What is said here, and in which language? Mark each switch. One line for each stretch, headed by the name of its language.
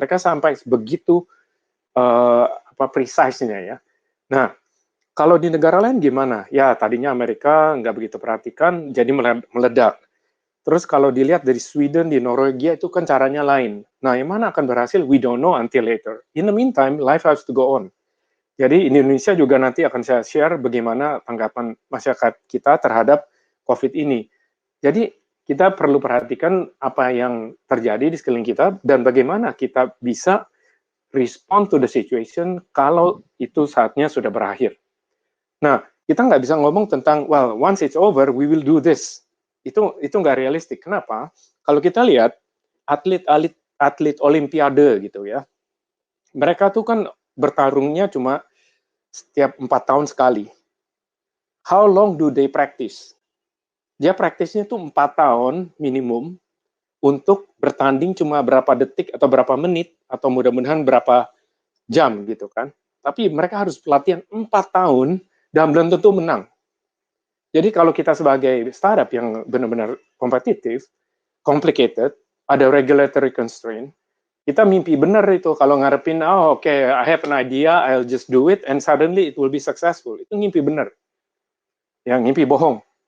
Indonesian: Mereka sampai begitu precise-nya ya. Nah, kalau di negara lain gimana? Ya, tadinya Amerika nggak begitu perhatikan, jadi meledak. Terus kalau dilihat dari Sweden, di Norwegia itu kan caranya lain. Nah, yang mana akan berhasil?
English: We don't know until later. In the meantime, life has to go on.
Indonesian: Jadi di Indonesia juga nanti akan saya share bagaimana tanggapan masyarakat kita terhadap COVID ini. Jadi kita perlu perhatikan apa yang terjadi di sekeliling kita dan bagaimana kita bisa
English: respond to the situation
Indonesian: kalau itu saatnya sudah berakhir. Nah, kita nggak bisa ngomong tentang,
English: well, once it's over, we will do this.
Indonesian: Itu nggak realistik. Kenapa? Kalau kita lihat atlet Olimpiade gitu ya, mereka tuh kan bertarungnya cuma setiap 4 tahun sekali.
English: How long do they practice?
Indonesian: Dia praktisnya tuh 4 tahun minimum untuk bertanding cuma berapa detik atau berapa menit atau mudah-mudahan berapa jam gitu kan. Tapi mereka harus pelatihan 4 tahun dan belum tentu menang. Jadi kalau kita sebagai startup yang benar-benar kompetitif, complicated, ada regulatory constraint, kita mimpi benar itu kalau ngarepin, oh oke,
English: I have an idea, I'll just do it, and suddenly it will be successful.
Indonesian: Itu mimpi benar. Yang mimpi bohong.